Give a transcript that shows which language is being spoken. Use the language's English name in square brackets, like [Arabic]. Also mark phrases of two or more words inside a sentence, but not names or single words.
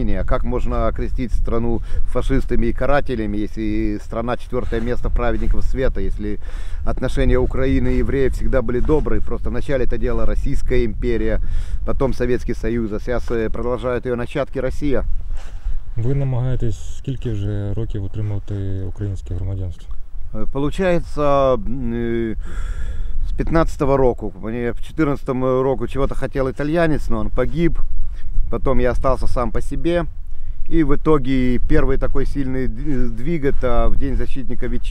[Russian] А как можно окрестить страну фашистами и карателями, если страна 4-е место праведников света, если отношения Украины и евреев всегда были добрые, просто вначале это делала Российская империя, потом Советский Союз, а сейчас продолжают ее начатки Россия. [Ukrainian] Ви намагаєтесь скільки вже років отримати українське громадянство? [Russian] Получается, с 15-го року. Мне в 14-м року чего-то хотел итальянец, но он погиб. Потом я остался сам по себе. И в итоге первый такой сильный сдвиг — это в День защитника Витчизны.